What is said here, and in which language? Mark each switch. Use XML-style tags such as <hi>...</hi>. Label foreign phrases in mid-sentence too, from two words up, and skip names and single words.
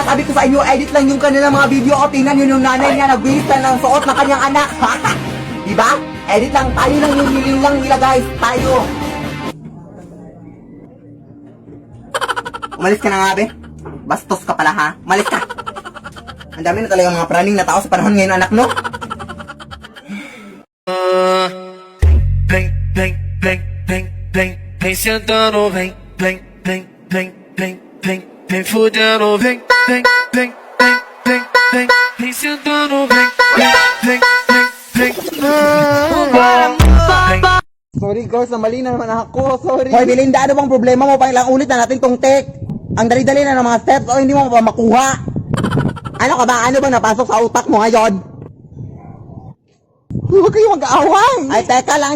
<tl>Sabi ko sa inyo, edit lang yung kanilang mga video. Tingnan yun yung nanay niya, nag-waste na ng suot ng kanyang anak. Di ba? Edit lang, tayo lang yung niling lang nila guys, tayo. Umalis ka na nga, be. Bastos ka pala, ha? Umalis ka. Ang dami na talaga mga praning na tao sa panahon ngayon, anak, no?</tl> <pt>Vem, vem, vem, vem, vem, vem sentando, vem, vem, vem, vem, vem, vem, vem fudendo, vem, vem, vem, vem, vem, vem, vem sentando, vem, vem, vem, vem, vem.</pt> <en>Sorry girls,</en> <tl>mali na naman ako. Sorry. Hoy, Belinda, ano bang problema mo? Pa ilang ulit na natin tong take. Ang dali-dali na ng mga steps o hindi mo pa makuha. Ano ka ba? Ano ba napasok sa utak mo ngayon? Huwag kayo mag-aaway. Ay, teka lang.</tl>